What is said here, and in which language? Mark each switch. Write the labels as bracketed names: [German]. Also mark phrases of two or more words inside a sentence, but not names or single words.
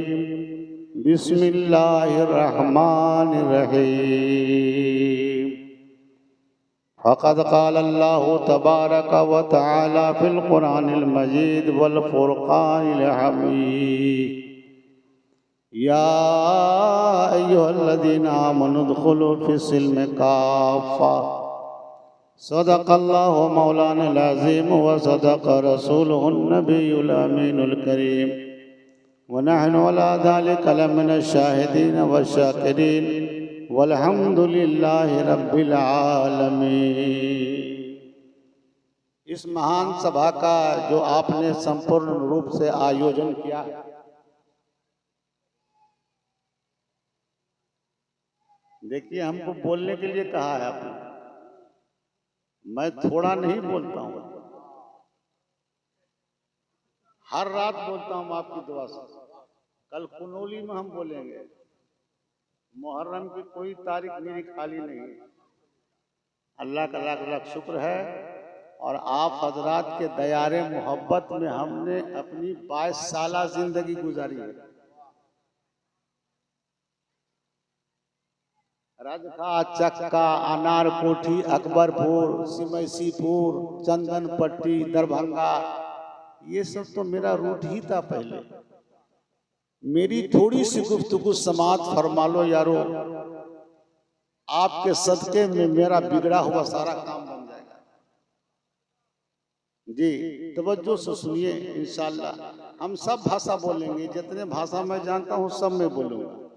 [Arabic] بسم الله الرحمن الرحيم. فقد قال الله تبارك وتعالى في القرآن المجيد والفرقان الحميد. يا أيها الذين آمنوا ادخلوا في السلم كافة. صدق الله مولانا العظيم وصدق رسوله النبي الأمين الكريم ونحن على ذلك لمن الشاهدين والشاكرين والحمد لله رب العالمين. [Hindi] इस महान सभा का जो आपने संपूर्ण रूप से आयोजन किया, देखिए हमको बोलने के लिए कहा है आपने, मैं थोड़ा नहीं बोलता हूँ, हर रात बोलता हूँ आपकी दुआ से। कल कुनौली में हम बोलेंगे, मुहर्रम की कोई तारीख मेरी खाली नहीं है। अल्लाह का लाख लाख शुक्र है और आप हजरात के दयारे मोहब्बत में हमने अपनी 22 साला जिंदगी गुजारी है। रजखा, चक्का, अनारकोठी, अकबरपुर, सिमैसीपुर, चंदनपट्टी, दरभंगा, ये सब तो मेरा रूट ही था पहले। मेरी थोड़ी सी गुफ्तगू समात फरमा लो यारो, आपके सदके में मेरा बिगड़ा हुआ सारा काम बन जाएगा। जी तवज्जो से सुनिए, इंशाअल्लाह हम सब भाषा बोलेंगे, जितने भाषा मैं जानता हूँ सब में बोलूँगा।